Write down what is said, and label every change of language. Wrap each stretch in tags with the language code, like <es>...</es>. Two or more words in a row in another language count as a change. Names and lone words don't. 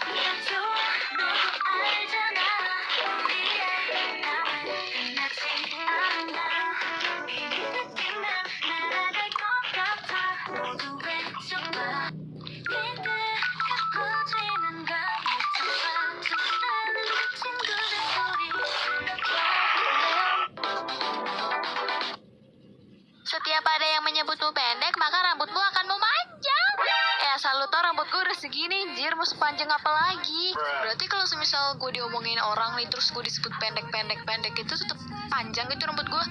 <ko>보여줘 너도 알잖아 우리의 밤은 끝나지 않아 이 느낌은 날아갈 것 같아 모두 외쳐봐 그대가 퍼지는 걸 묻혀봐 좋다는 친구들 소리</ko> <id>Setiap ada yang menyebutmu pendek, maka rambutmu akan memanjang. Asal lu tau rambut gue udah segini, jir mau sepanjang apa lagi? Berarti kalau semisal gue diomongin orang nih, terus gue disebut pendek itu tetap panjang gitu rambut gue.</id>